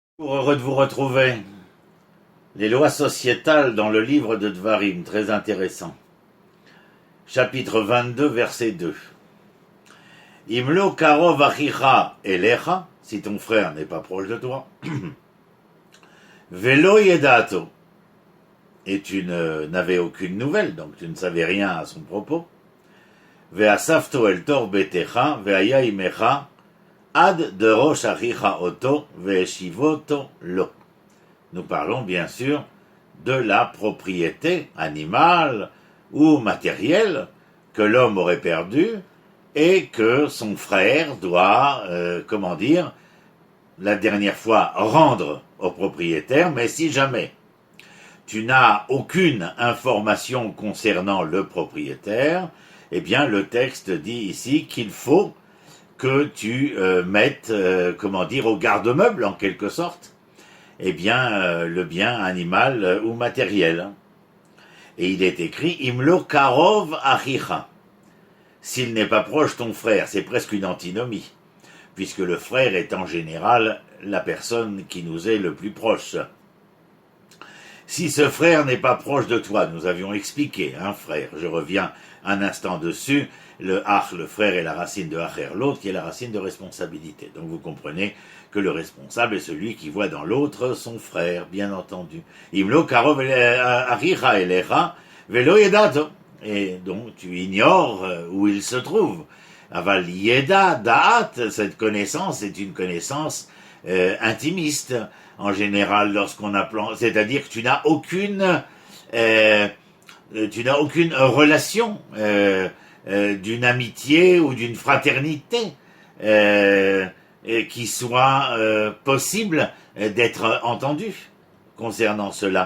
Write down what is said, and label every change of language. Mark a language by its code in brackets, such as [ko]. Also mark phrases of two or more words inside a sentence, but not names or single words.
[fr] Heureux de vous retrouver. Les lois sociétales dans le livre de Dvarim, très intéressant. Chapitre 22, verset 2. [he] אם לא קרוב אחיך אליך, [fr] si ton frère n'est pas proche de toi. [he] ולא ידעתו, [fr] et tu n'avais aucune nouvelle, donc tu ne savais rien à son propos. [he] ואספתו אל תוך ביתך, והיה עמך, עד דרש אחיך אותו, והשבותו לו. [fr] Nous parlons bien sûr de la propriété animale ou matérielle que l'homme aurait perdue et que son frère doit, la dernière fois rendre au propriétaire, mais si jamais tu n'as aucune information concernant le propriétaire, eh bien le texte dit ici qu'il faut que tu mettes, au garde-meuble en quelque sorte, le bien animal ou matériel. Et il est écrit [he] אם לא קרוב אחיך. [fr] S'il n'est pas proche ton frère, c'est presque une antinomie, puisque le frère est en général la personne qui nous est le plus proche. Si ce frère n'est pas proche de toi, nous avions expliqué, frère, je reviens un instant dessus, le frère est la racine de acher, l'autre qui est la racine de responsabilité. Donc vous comprenez que le responsable est celui qui voit dans l'autre son frère, bien entendu. [he] אם לא קרוב אחיך אליך ולא ידעתו. [fr] Et donc tu ignores où il se trouve. [he] אבל ידע דעת, [fr] cette connaissance est une connaissance intimiste. En général, c'est-à-dire que tu n'as aucune relation d'une amitié ou d'une fraternité qui soit possible d'être entendue concernant cela.